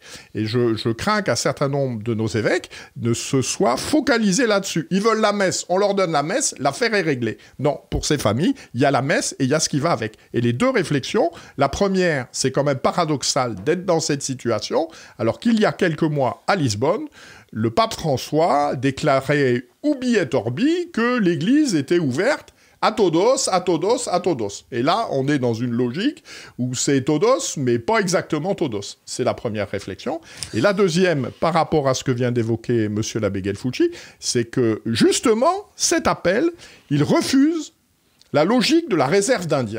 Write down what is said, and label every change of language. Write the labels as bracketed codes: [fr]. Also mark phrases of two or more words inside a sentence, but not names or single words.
[fr] Et je crains qu'un certain nombre de nos évêques ne se soient focalisés là-dessus. Ils veulent la messe, on leur donne la messe, l'affaire est réglée. Non, pour ces familles, il y a la messe et il y a ce qui va avec. Et les deux réflexions, la première, c'est quand même paradoxal d'être dans cette situation, alors qu'il y a quelques mois à Lisbonne, le pape François déclarait [la] ubi et orbi [fr] que l'Église était ouverte à todos, à todos, à todos. Et là, on est dans une logique où c'est todos, mais pas exactement todos. C'est la première réflexion. Et la deuxième, par rapport à ce que vient d'évoquer monsieur l'abbé Gelfucci, c'est que, justement, cet appel, il refuse la logique de la réserve d'Indiens.